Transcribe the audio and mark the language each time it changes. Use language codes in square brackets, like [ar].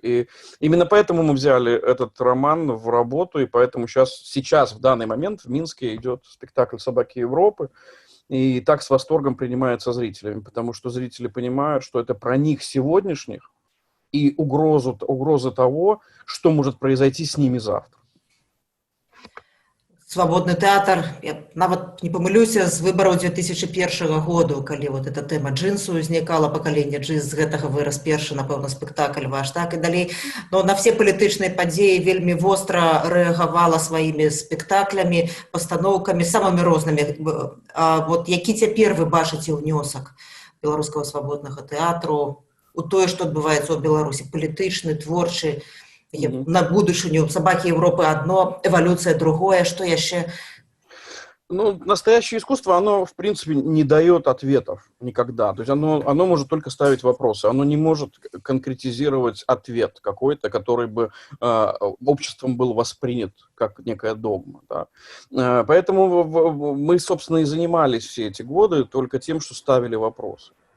[ru] И именно поэтому мы взяли этот роман в работу, и поэтому сейчас в данный момент в Минске идет спектакль «Собаки Европы», и так с восторгом принимается зрителями, потому что зрители понимают, что это про них сегодняшних, и угрозы того, что может произойти с ними завтра. [be] Свабодны тэатр, я нават не памылюся, з выбараў 2001 году, калі вот эта тэма джинсу узнікала, пакаленне джинс, з гэтага вырас першы, напэўна, спектакль ваш, так і далей. Но на все палітычныя падзеі вельмі востра рэагавала сваімі спектаклямі, пастаноўкамі, самымі рознымі. Вот які цяпер вы бачыце ўнёсак беларускага свабоднага тэатру у тое, што адбываецца ў Беларусі, палітычны, творчы, [ru] на будущее «Собаки Европы» одно, эволюция другое, что еще? Ну, настоящее искусство, оно, в принципе, не дает ответов никогда. То есть оно может только ставить вопросы, оно не может конкретизировать ответ какой-то, который бы обществом был воспринят как некая догма. Да. Поэтому мы, собственно, и занимались все эти годы только тем, что ставили вопросы.